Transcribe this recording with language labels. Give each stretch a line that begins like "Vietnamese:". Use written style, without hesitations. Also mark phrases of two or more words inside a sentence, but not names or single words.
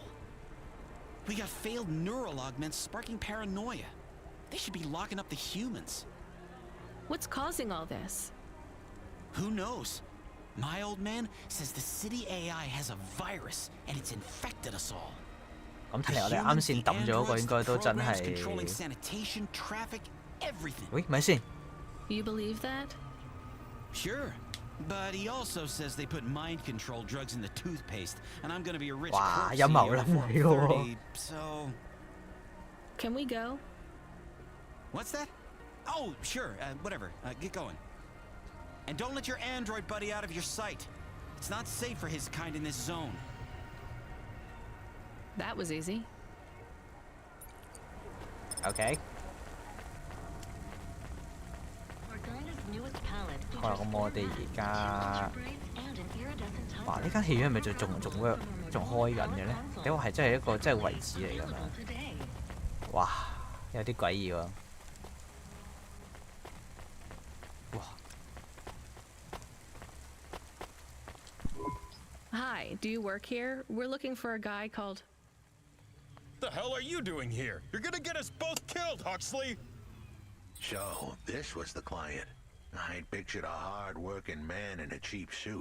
English: We got failed neural augments sparking paranoia. They should be locking up the humans. What's causing all this? Who knows? My old man says the city AI has a virus and it's infected us all.
Cantonese: 咁睇嚟我哋啱先抌咗嗰個應該都真係。喂，咪先。
English: You believe that? Sure, but he also says they put mind control drugs in the toothpaste, and I'm gonna be a rich corpse so. Can we go? What's that? Oh, sure. Whatever. Get going. And don't let your android buddy out of your sight. It's not safe for his kind in this zone. That was easy.
Cantonese: Okay. 好啦，咁我哋而家，哇！呢間戲院係咪仲開緊嘅咧？你話係真係一個真係遺址嚟㗎嘛？哇！有啲詭異喎。哇！
English: Hi, do you work here? We're looking for a guy called... The hell are you doing here? You're gonna get us both killed, Huxley! So, this was the client. I'd pictured a hard-working man in a cheap suit.